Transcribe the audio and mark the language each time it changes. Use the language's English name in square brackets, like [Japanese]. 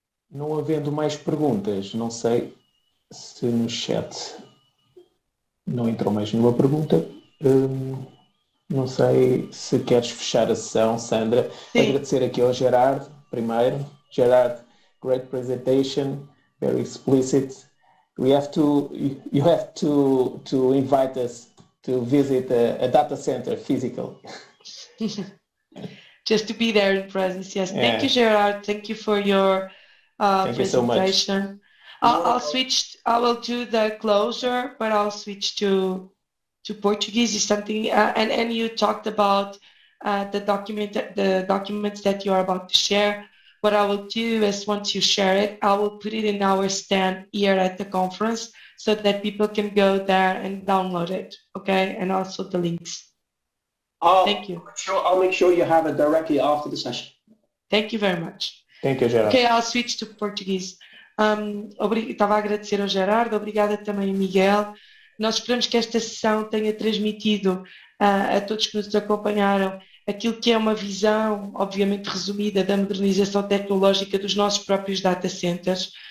[Portuguese] Não havendo mais perguntas, não sei se no chat não entrou mais nenhuma pergunta. Não sei se queres fechar a sessão, Sandra. Sim. Agradecer aqui ao Gerard, primeiro. [English] Gerard, great presentation, very explicit. You have to invite us to visit a data center physical. Just to be there in presence, yes. Yeah. Thank you, Gerard. Thank you for your Thank you so much. presentation. I'll switch. I will do the closure, but I'll switch to Portuguese. Is something, and you talked about the documents that you are about to share. What I will do is, once you share it, I will put it in our stand here at the conference so that people can go there and download it, okay? And also the links. Thank you. I'll make sure you have it directly after the session. Thank you very much. Thank you, Gerard. Okay, I'll switch to Portuguese. [Portuguese] Estava a agradecer ao Gerardo, obrigada também ao Miguel. Nós esperamos que esta sessão tenha transmitido a todos que nos acompanharam aquilo que é uma visão, obviamente resumida, da modernização tecnológica dos nossos próprios data centers.